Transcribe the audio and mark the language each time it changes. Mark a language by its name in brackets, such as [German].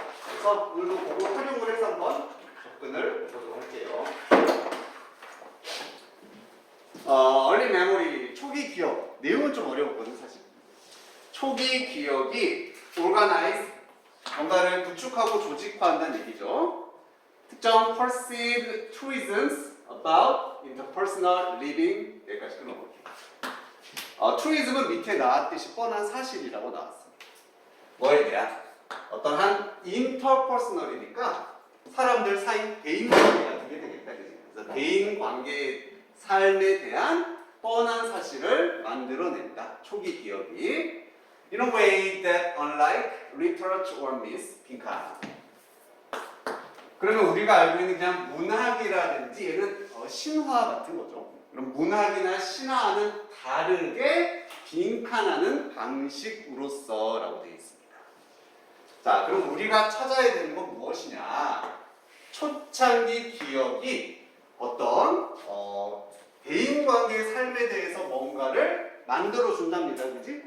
[Korean] 그래서 오늘도 그거 활용을 해서 한번 접근을 해보도록 할게요. [English] early memory, [Korean] 초기 기억. 내용은 좀 어려웠거든, 사실. 초기 기억이 organize, 뭔가를 구축하고 조직화한다는 얘기죠. 특정 [English] perceived truisms about interpersonal living. [Korean] 여기까지 끊어볼게요. truism은 밑에 나왔듯이 뻔한 사실이라고 나왔어요. 뭐에 대한? 어떤 한 interpersonal이니까 사람들 사이 대인 관계가 되게 되겠다. 그래서 대인 관계 삶에 대한 뻔한 사실을 만들어낸다. 초기 기억이. [English] In a way that unlike literature or myth, [Korean] 빈칸. 그러면 우리가 알고 있는 그냥 문학이라든지 얘는 신화 같은 거죠. 그럼 문학이나 신화와는 다르게 빈칸하는 방식으로서라고 되어 있습니다. 자, 그럼 우리가 찾아야 되는 건 무엇이냐? 초창기 기억이 어떤 대인관계의 삶에 대해서 뭔가를 만들어준답니다. 그지?